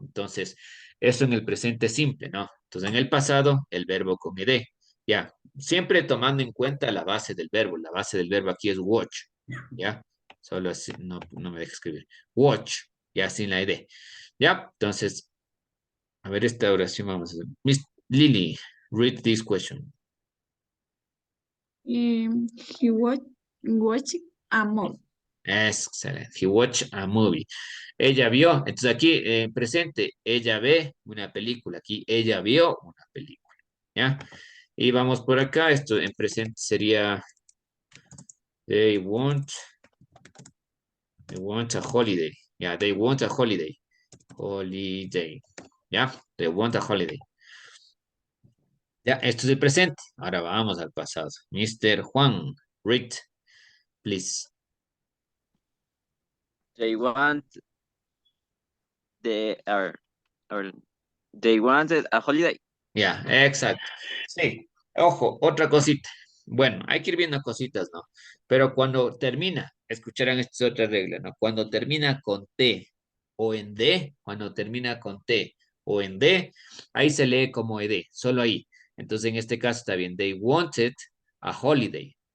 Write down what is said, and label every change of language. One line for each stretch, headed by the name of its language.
Spanish: Entonces, eso en el presente simple, ¿no? Entonces, en el pasado, el verbo con ed. Ya, siempre tomando en cuenta la base del verbo. La base del verbo aquí es watch. ¿Ya? Solo así, no me deja escribir. Watch, ya sin la ed. ¿Ya? Entonces, a ver esta oración vamos a hacer.
English: Miss Lily, read this question. He watched a movie.
Spanish: Excelente.
English: He watched a movie.
Spanish: Ella vio, entonces aquí en presente, ella ve una película. Aquí ella vio una película. ¿Ya? Y vamos por acá. Esto en presente sería
English: they want a holiday. Ya, they want a holiday. Holiday. ¿Ya? They want a holiday.
Spanish: Ya, esto es el presente. Ahora vamos al pasado. Mr. Juan,
English: read, please. They want the
Spanish: A ver,
English: they wanted a holiday.
Spanish: Ya, exacto. Sí, ojo, otra cosita. Bueno, hay que ir viendo cositas, ¿no? Pero cuando termina, escucharán esta es otra regla, ¿no? Cuando termina con T o en D, cuando termina con T o en D, ahí se lee como ed, solo ahí. Entonces, en este caso está bien.
English: They wanted a holiday.